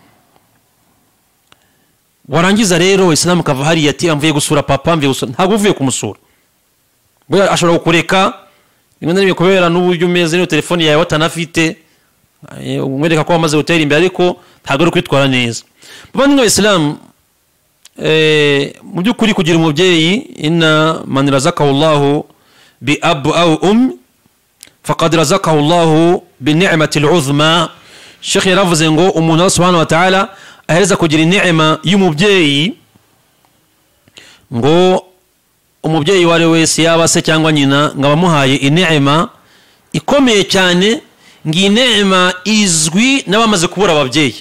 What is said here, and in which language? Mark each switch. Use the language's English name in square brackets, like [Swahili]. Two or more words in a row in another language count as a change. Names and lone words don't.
[Kinyarwanda] Warangiza rero Islam kava hari ati amvuye gusura papa, mvuye gusura, ntabwo uvuye kumusura, bwa ashobora kukureka rimwe na rimwe kubera n'uburyo umeze n'iyo telefone yawe watanafite, umwereka ko wamaze gutera imbere, ariko ntabwo ari kwitwara neza. Bavandimwe Islam, mu by'ukuri kugira umubyeyi, [Arabic] إن من رزقه الله بأب أو فقد رزقه الله بنعمة العظمى. [Kinyarwanda] Sheikh yaravuze ngo umuntu [Arabic] سبحانه وتعالى [Kinyarwanda] ahereza kugira inema y'umubyeyi, ngo umubyeyi wari wese yaba se cyangwa nyina ngaba muhaye inema ikomeye cyane, ngi inema izwi n'abamaze kubura ababyeyi.